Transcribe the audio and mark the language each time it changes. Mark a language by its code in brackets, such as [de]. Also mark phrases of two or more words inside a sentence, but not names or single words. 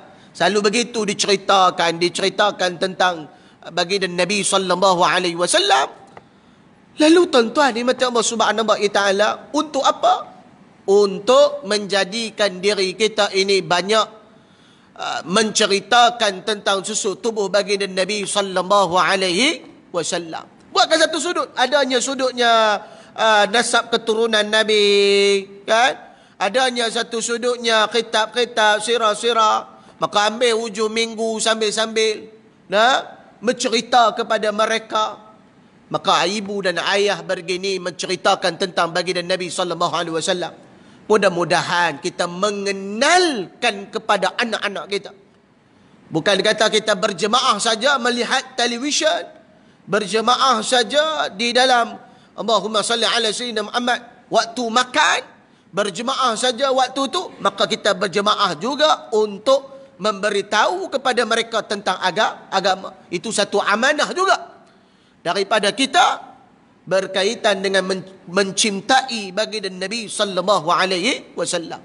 [ms] Selalu begitu diceritakan tentang baginda Nabi [ar] صلى الله عليه وسلم. [ms] Lalu tuan-tuan dimati Allah [ar] سبحانه وتعالى, [ms] untuk apa? Untuk menjadikan diri kita ini banyak menceritakan tentang susuk tubuh baginda Nabi [ar] صلى الله عليه وسلم. [ms] Buatkan satu sudut. Adanya sudutnya nasab keturunan Nabi, kan? Adanya satu sudutnya kitab-kitab sirah-sirah, maka ambil hujung minggu sambil-sambil mencerita kepada mereka. Maka ibu dan ayah begini menceritakan tentang baginda Nabi [ar] صلى الله عليه وسلم. [ms] Mudah-mudahan kita mengenalkan kepada anak-anak kita. Bukan kata kita berjemaah saja melihat televisyen, berjemaah saja di dalam [ar] اللهم صل على سيدنا محمد [ms] waktu makan, berjemaah saja waktu tu, maka kita berjemaah juga untuk memberitahu kepada mereka tentang agama. Itu satu amanah juga daripada kita berkaitan dengan mencintai baginda Nabi [ar] صلى الله عليه وسلم.